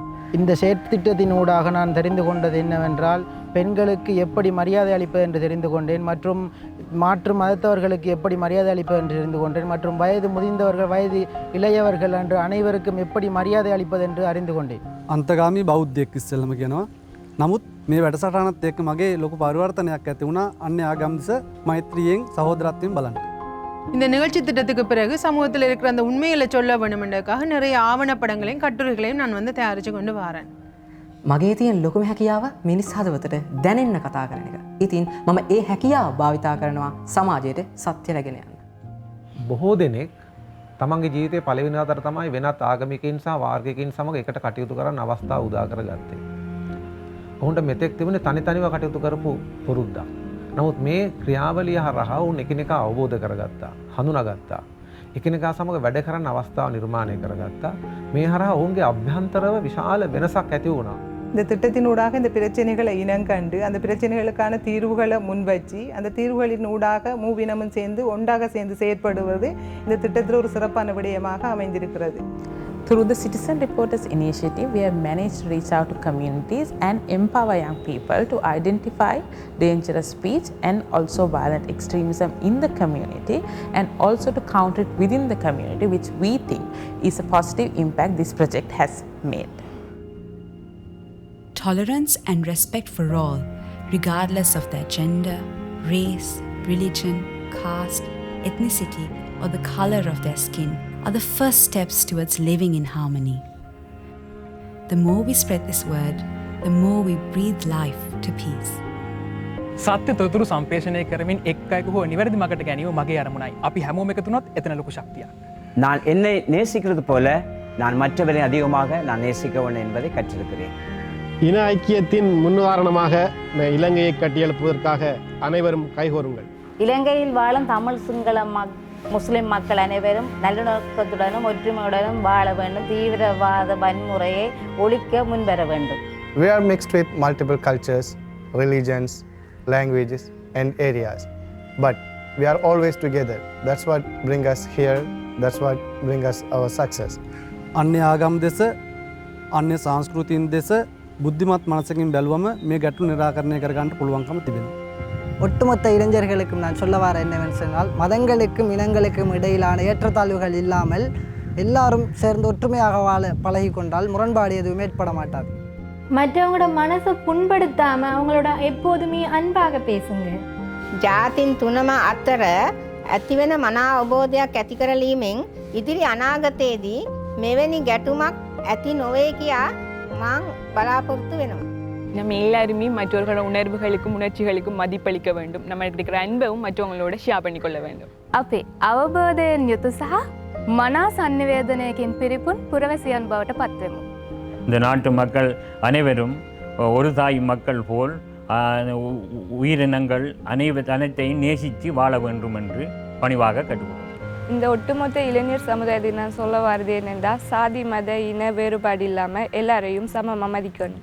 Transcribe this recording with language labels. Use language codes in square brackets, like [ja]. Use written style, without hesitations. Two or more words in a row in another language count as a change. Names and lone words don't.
[ta] இந்த செயற்திட்டத்தினூடாக நான் தெரிந்து கொண்டது என்னவென்றால், பெண்களுக்கு எப்படி மரியாதை அளிப்பது என்று தெரிந்து கொண்டேன், மற்றும் மாற்று மதத்தவர்களுக்கு எப்படி மரியாதை அளிப்பது என்று தெரிந்து கொண்டேன், மற்றும் வயது முதிர்ந்தவர்கள் வயது இளையவர்கள் என்று அனைவருக்கும் எப்படி மரியாதை அளிப்பது என்று அறிந்து கொண்டேன். [si] අන්තගාමී බෞද්ධයෙක් ඉස්සෙල්ලම කියනවා. නමුත් මේ වැඩසටහනත් එක්ක මගේ ලොකු පරිවර්තනයක් ඇති වුණා. අන්‍ය ආගම් දෙස මෛත්‍රියෙන් සහෝදරත්වයෙන් බලන්න. [ta] இந்த நிகழ்ச்சி திட்டத்துக்கு பிறகு சமூகத்தில் இருக்கிற அந்த உண்மைகளை சொல்ல வேண்டுமென்றதுக்காக நிறைய ஆவணப்படங்களையும் கட்டுரைகளையும் நான் வந்து தயாரித்து கொண்டு வரேன். [si] මගේ තියෙන ලොකුම හැකියාව මිනිස් හදවතට දැනෙන්න කතා කරන එක. ඉතින් මම ඒ හැකියාව භාවිතා කරනවා සමාජයට සත්‍ය රැගෙන යන්න. බොහෝ දෙනෙක් තමන්ගේ ජීවිතයේ පළවෙනි වතාවට තමයි වෙනත් ආගමිකයින් සහ වාර්ගිකයින් සමග එකට කටයුතු කරන්න අවස්ථාව උදා කරගත්තේ. ඔවුන්ට මෙතෙක් තිබුණේ තනි තනිව කටයුතු කරපු පුරුද්දක්. නමුත් මේ ක්‍රියාවලිය හරහා ඔවුන් එකිනෙකා අවබෝධ කරගත්තා, හඳුනාගත්තා. එකිනෙකා සමග වැඩ කරන්න අවස්ථාව නිර්මාණය කරගත්තා. මේ හරහා ඔවුන්ගේ අභ්‍යන්තරව විශාල වෙනසක් ඇති වුණා. [ta] இந்த திட்டத்தினூடாக இந்த பிரச்சனைகளை இனங்கண்டு அந்த பிரச்சனைகளுக்கான தீர்வுகளை முன்வச்சு அந்த தீர்வுகளின் ஊடாக மூவினமும் சேர்ந்து ஒன்றாக சேர்ந்து செயற்படுவது இந்த திட்டத்தில் ஒரு சிறப்பான விடயமாக அமைந்திருக்கிறது. [en] Through the Citizen Reporters Initiative, we have managed to reach out to communities and empower young people to identify dangerous speech and also violent extremism in the community, and also to counter it within the community, which we think is a positive impact this project has made. Tolerance and respect for all, regardless of their gender, race, religion, caste, ethnicity, or the color of their skin, are the first steps towards living in harmony. The more we spread this word, the more we breathe life to peace. [si] සත්‍ය තොරතුරු සම්ප්‍රේෂණය කරමින් එක් අයෙකු හෝ නිවැරදි මගට ගැනීම මගේ අරමුණයි. අපි හැමෝම එකතු වුණොත් එතන ලොකු ශක්තියක්. [ta] நான் என்னை நேசிக்கிறது போல நான் மற்றவரை அதிகமாக நான் நேசிக்கவேண்டும் என்பதை கற்றிருக்கிறேன். இன ஐக்கியத்தின் முன்னுதாரணமாக இலங்கையை கட்டியெழுப்புவதற்காக அனைவரும் கைகோருங்கள். இலங்கையில் வாழும் தமிழ் சிங்கள முஸ்லிம் மக்கள் அனைவரும் நல்லிணக்கத்துடனும் ஒற்றுமையுடனும் வாழ வேண்டும். தீவிரவாத வன்முறையை ஒழிக்க முன்வர வேண்டும். [en] We are mixed with multiple cultures, religions, languages and areas, but we are always together. That's what bring us here. That's what bring us our success. [si] අන්‍ය ආගම් දෙස අන්‍ය සංස්කෘතියින් දෙස බුද්ධිමත් මනසකින් බැලුවම මේ ගැටලු निराකරණය කරගන්න පුළුවන්කම තිබෙනවා. [ta] ஒட்டுமொத்த இளைஞர்களுக்கும் நான் சொல்ல வர என்னவென்று சொன்னால், மதங்களுக்கும் இனங்களுக்கும் இடையிலான ஏற்றத்தாழ்வுகள் இல்லாமல் எல்லாரும் சேர்ந்து ஒற்றுமையாக வாழ பழகி கொண்டால் முரண்பாடு எதுவும் ஏற்பட மாட்டாது. மற்றவங்களோட மனசை புண்படுத்தாம அவங்களோட எப்போதுமே அன்பாக பேசுங்க. [si] ජාතින් තුනම අතර ඇතිවෙන මනා අවබෝධයක් ඇති කරලීමෙන් ඉදිරි අනාගතයේදී මෙවැනි ගැටුමක් ඇති නොවේ කියා මං බලාපොරොත්තු වෙනවා. [ta] நம்ம எல்லாருமே மற்றவர்களோட உணர்வுகளுக்கும் உணர்ச்சிகளுக்கும் மதிப்பளிக்க வேண்டும். நம்ம இருக்கிற அன்பையும் மற்றவங்களோட ஷேர் பண்ணிக்கொள்ள வேண்டும். [si] අපේ අවබෝධයෙන් යුතු සහ මනා සංනිවේදනයකින් පිරිපුන් පුරවැසියන් බවට පත්වෙමු. [ta] இந்த நாட்டு மக்கள் அனைவரும் ஒரு தாய் மக்கள் போல் உயிரினங்கள் அனைத்தையும் நேசித்து வாழ வேண்டும் என்று பணிவாக கேட்டுக்கொள்கிறோம். இந்த ஒட்டுமொத்த இளைஞர் சமுதாயத்தை நான் சொல்ல வருது என்னென்னா சாதி மத இன வேறுபாடு இல்லாமல் எல்லாரையும் சமமா மதிக்கணும்.